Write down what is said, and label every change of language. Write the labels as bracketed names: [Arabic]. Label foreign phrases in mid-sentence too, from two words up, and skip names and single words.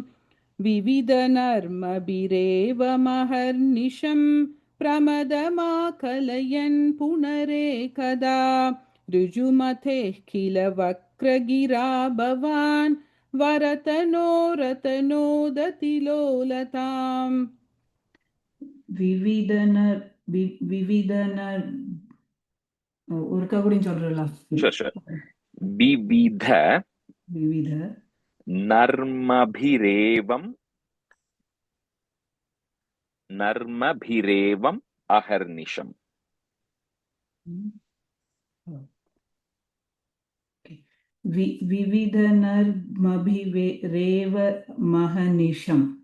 [Sanskrit] विविधनर्मभिरेव महर्निशं प्रमदमाकलयन् पुनरेकदा ऋजुमतेः किल वक्रगिरा भवान् वरतनोरतनोदतिलोलताम्. [Tamil] விவிதனர் ஒருக்கா கூட சொல்றலாம். Sure. [Sanskrit] Vividha விவித नर्मभिरेवम् अहर्निशम्. विविधनर्मभिरेव महनिशम्.